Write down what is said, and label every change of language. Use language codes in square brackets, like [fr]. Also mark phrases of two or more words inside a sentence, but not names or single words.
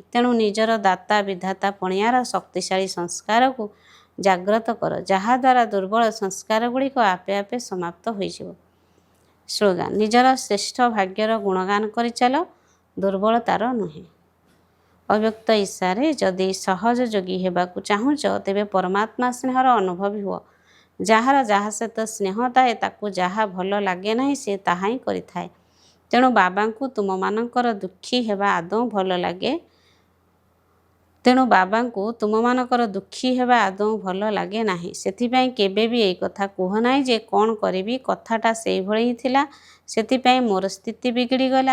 [or] ତେଣୁ ନିଜର ଦାତା ବିଧାତା ପଣିଆର ଶକ୍ତିଶାଳୀ ସଂସ୍କାରକୁ ଜାଗ୍ରତ କର, ଯାହାଦ୍ୱାରା ଦୁର୍ବଳ ସଂସ୍କାର ଗୁଡ଼ିକ ଆପେ ଆପେ ସମାପ୍ତ ହୋଇଯିବ। ସ୍ଲୋଗାନ, ନିଜର ଶ୍ରେଷ୍ଠ ଭାଗ୍ୟର ଗୁଣଗାନ କରିଚାଲ, ଦୁର୍ବଳତାର ନୁହେଁ। ଅବ୍ୟକ୍ତ ଇଚ୍ଛାରେ ଯଦି ସହଜ ଯୋଗୀ ହେବାକୁ ଚାହୁଁଛ ତେବେ ପରମାତ୍ମା ସ୍ନେହର ଅନୁଭବୀ ହୁଅ। ଯାହାର ଯାହା ସହିତ ସ୍ନେହ ଥାଏ ତାକୁ ଯାହା ଭଲ ଲାଗେ ନାହିଁ ସେ ତାହା ହିଁ କରିଥାଏ। ତେଣୁ ବାବାଙ୍କୁ ତୁମମାନଙ୍କର ଦୁଃଖୀ ହେବା ଆଦୌ ଭଲ ଲାଗେ ଆଦୌ ଭଲ ଲାଗେ ନାହିଁ। ସେଥିପାଇଁ କେବେ ବି ଏଇ କଥା କୁହ ନାହିଁ ଯେ କ'ଣ କରିବି, କଥାଟା ସେଇଭଳି ହିଁ ଥିଲା, ସେଥିପାଇଁ ମୋର ସ୍ଥିତି ବିଗିଡ଼ିଗଲା।